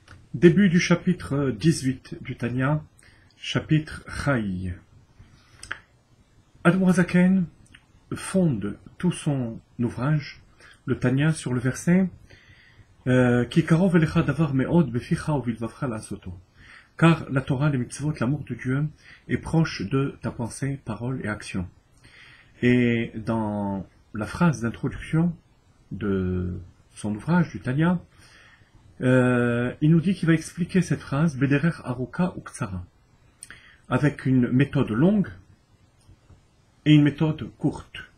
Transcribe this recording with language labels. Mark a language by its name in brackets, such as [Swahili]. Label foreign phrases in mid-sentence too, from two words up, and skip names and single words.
[French] Début du chapitre 18 du Tanya, chapitre Chaï. Admor HaZaken fonde tout son ouvrage, le Tanya, sur le verset [Hebrew] כי קרוב אליך דבר מאד בפיך ובלבבך לעשותו. [French] Car la Torah, les mitzvot, l'amour de Dieu est proche de ta pensée, parole et action. Et dans la phrase d'introduction de son ouvrage, du Tanya, il nous dit qu'il va expliquer cette phrase [Hebrew] בדרך ארוכה [French] ou Ktsara, avec une méthode longue et une méthode courte.